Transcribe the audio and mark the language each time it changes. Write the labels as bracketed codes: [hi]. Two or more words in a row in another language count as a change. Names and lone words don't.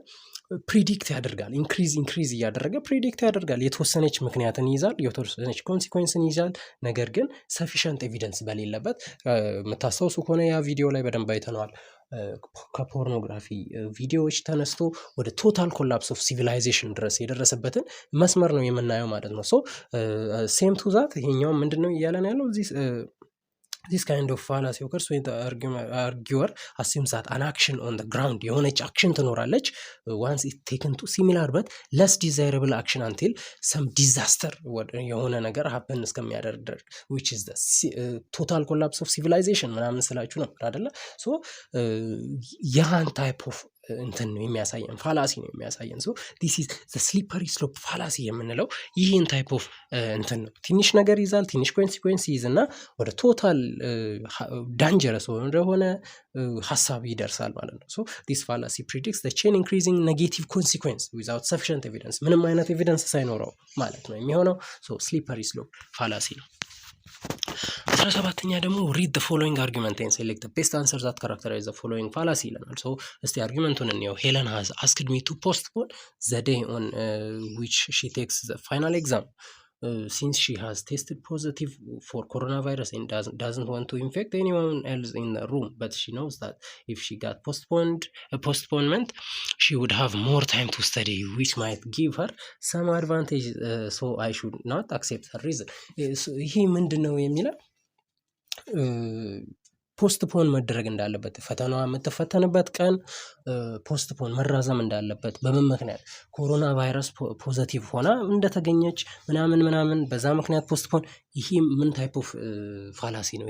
[am] ፕሪዲክት ያደርጋል። ኢንክሪዝ እያደረገ ፕሪዲክት ያደርጋል። የተወሰነች ምክንያትን ይይዛል፣ የተወሰነች ኮንሲኩዌንስን ይይዛል። ነገር ግን [en] sufficient evidence [am] በሌለበት የምታስታውሱ ከሆነ ያ ቪዲዮ ላይ በደንብ አይተነዋል። ከፖርኖግራፊ ቪዲዮዎች ተነስቶ ወደ [en] total collapse of civilization [am] ድረስ የደረሰበትን መስመር ነው የምናየው ማለት ነው። ሶ [en] same to that [am] ይሄኛው ምንድነው እያለን ያለው [en] this kind of fallacy occurs when the arguer assumes that an action on the ground [am] የሆነች አክሽን ትኖራለች [en] once it taken to similar but less desirable action until some disaster [am] የሆነ ነገር [en] happen [am] እስከሚያደርግ ድረስ [en] which is the total collapse of civilization [am] ምናምን ስላችሁ ነበር አይደለ? ሶ ያን [en] type of [am] እንትን ነው የሚያሳየን ፋላሲ ነው የሚያሳየን። ሶ [en] this is the slippery slope fallacy [am] የምንለው ይህን [en] type of [am] እንትን ነው። ትንሽ ነገር ይዛል፣ ትንሽ ኮንሲኩዌንስ ይዝና ወደ [en] total dangerous [am] እንደሆነ ሀሳብ ይደርሳል ማለት ነው። ሶ [en] this fallacy predicts the chain increasing negative consequence without sufficient evidence [am] ምንም አይነት ኤቪደንስ ሳይኖረው ማለት ነው የሚሆነው። ሶ [en] slippery slope fallacy [am] ነው። 17ኛ ደግሞ [en] read the following argument and select the best answer that characterize the following fallacy [am] ይለናል። ሶ እስቲ አርጊመንቱን [en] እንየው። ሄለን has asked me to postpone the day on which she takes the final exam since she has tested positive for coronavirus and doesn't want to infect anyone else in the room, but she knows that if she got postponement she would have more time to study which might give her some advantage, so I should not accept her reason. [am] ይሄ ምንድነው የሚለው ፖስትፖን መደረግ እንዳለበት ፈተናዋ የምትፈተንበት ቀን ፖስትፖን መራዘም እንዳለበት በምን ምክንያት [en] corona virus positive [am] ሆና እንደተገኘች ምናምን በዛ ምክንያት ፖስትፖን። ይሄ ምን [en] type of fallacy [am] ነው?